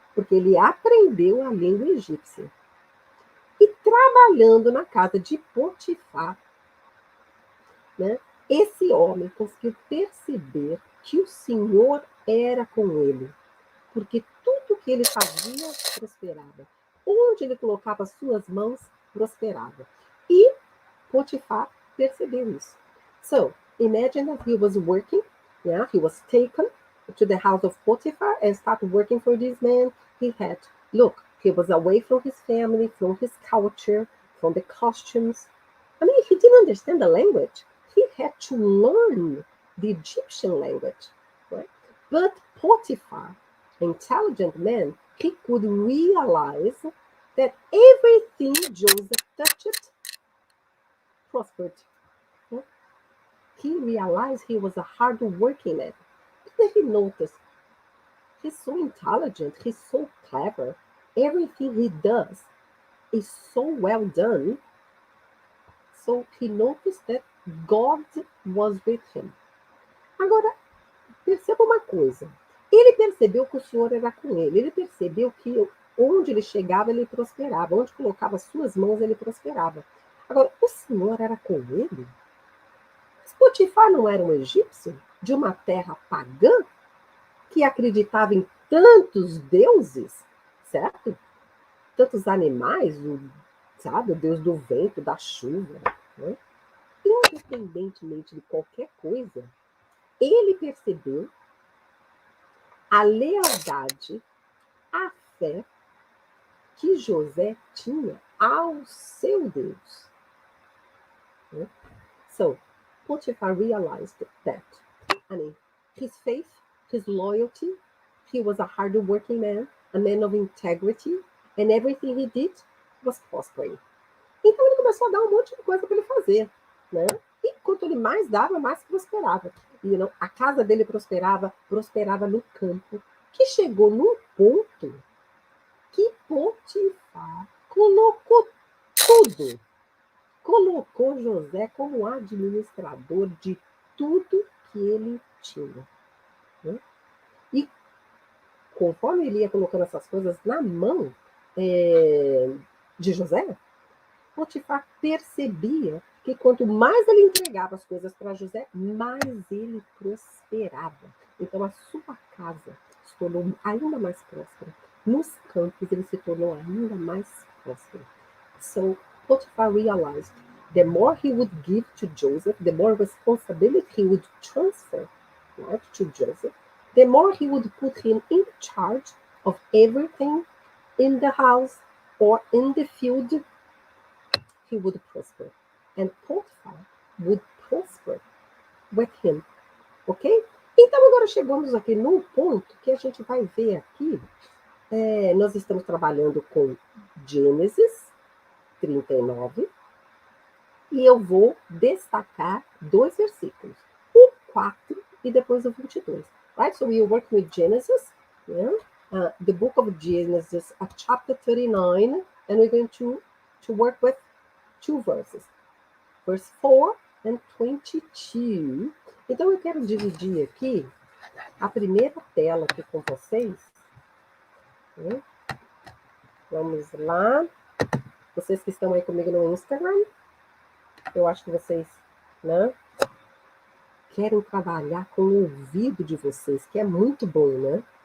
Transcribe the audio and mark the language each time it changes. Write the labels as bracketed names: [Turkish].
[Portuguese] Porque ele aprendeu a língua egípcia. E trabalhando na casa de Potifar, né, esse homem conseguiu perceber que o Senhor era com ele, porque tudo que ele fazia prosperava. Onde ele colocava as suas mãos, prosperava. E Potifar percebeu isso. [English] So, imagine that he was working, yeah, he was taken to the house of Potifar and started working for this man. He was away from his family, from his culture, from the costumes. I mean, he didn't understand the language. He had to learn the Egyptian language, right? But Potifar, intelligent man, he could realize that everything Joseph touched prospered. He realized he was a hard-working man. Then he noticed he's so intelligent, he's so clever. Everything he does is so well done. So he noticed that God was with him. [Portuguese] Agora, perceba uma coisa. Ele percebeu que o Senhor era com ele. Ele percebeu que onde ele chegava, ele prosperava. Onde colocava as suas mãos, ele prosperava. Agora, o Senhor era com ele? Potifar não era um egípcio de uma terra pagã que acreditava em tantos deuses, certo? Tantos animais, sabe? O Deus do vento, da chuva, né? Independentemente de qualquer coisa, ele percebeu a lealdade, a fé que José tinha ao seu Deus. [English] So, Potifar realized that, his faith, his loyalty, he was a hard-working man, a man of integrity, and everything he did was prospering. [Portuguese] Então ele começou a dar um monte de coisa para ele fazer, né? E quanto ele mais dava, mais prosperava. E a casa dele prosperava no campo, que chegou num ponto que Potifar colocou tudo. Colocou José como administrador de tudo que ele tinha. Né? E conforme ele ia colocando essas coisas na mão de José, Potifar percebia que quanto mais ele entregava as coisas para José, mais ele prosperava. Então a sua casa se tornou ainda mais próspera. Nos campos ele se tornou ainda mais próspero. [English] So Potifar realized the more he would give to Joseph, the more responsibility he would transfer, right, to Joseph, the more he would put him in charge of everything in the house or in the field, he would prosper. And Potifar would prosper with him. Ok? [Portuguese] Então agora chegamos aqui num ponto que a gente vai ver aqui. Nós estamos trabalhando com Gênesis 39 e eu vou destacar 2 versículos, o 4 e depois o 22. [English] Right? So we work with Genesis, yeah? The book of Genesis, chapter 39, and we're going to work with 2 verses. Verse 4 and 22. [Portuguese] Então, eu quero dividir aqui a primeira tela aqui com vocês. Né? Vamos lá. Vocês que estão aí comigo no Instagram, eu acho que vocês, né, querem trabalhar com o ouvido de vocês, que é muito bom, né?